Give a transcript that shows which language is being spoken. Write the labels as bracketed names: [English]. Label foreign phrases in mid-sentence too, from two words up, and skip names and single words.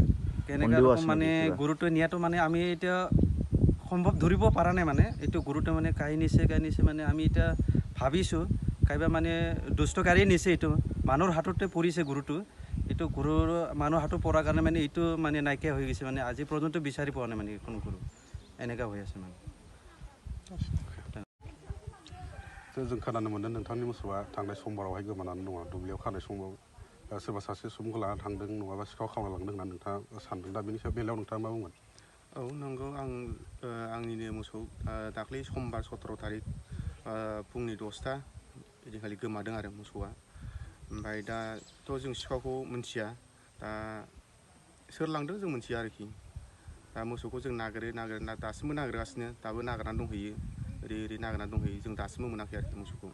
[Assamese] কেনেকুৱা ৰকম মানে গৰুটো নিয়াটো মানে আমি এতিয়া সম্ভৱ ধৰিব পৰা নাই মানে এইটো গৰুটো মানে কাই নিছে মানে আমি এতিয়া ভাবিছোঁ কাইবা মানে দুষ্টকাৰীয়ে নিছে এইটো মানুহৰ হাততে পৰিছে গৰুটো এইটো গৰুৰ মানুহৰ হাতত পৰাৰ কাৰণে মানে এইটো মানে নাইকিয়া হৈ গৈছে মানে আজি পৰ্যন্ত বিচাৰি পোৱা নাই মানে এইখন গৰু এনেকুৱা হৈ আছে মানে [Bodo] जों खोनानो मोनदों नोंथांनि मोसौआ थांनाय समबारावहाय गोमानानै दङ दुब्लियाव खानाय समाव सोरबा सासे सुबुंखौ लानानै थांदों नङाबा सिखाव खावना लांदों होनना नोंथाङा सानदों दा बेनि बेलायाव नोंथाङा मा बुंगोन औ नंगौ आंनिनो मोसौ दाख्लै समबार 17 तारिख फुंनि 10ता इदिनखालि गोमादों आरो मोसौआ ओमफ्राय दाथ' जों सिखावखौ मिथिया दा सोर लांदों जों मिथिया आरोखि दा मोसौखौ जों नागिरना दासिमबो नागिरगासिनो दाबो नागिरनानै दंहैयो ओरै नागिरनानै दंहैयो जों दासिमबो मोनाखै आरोखि मोसौखौ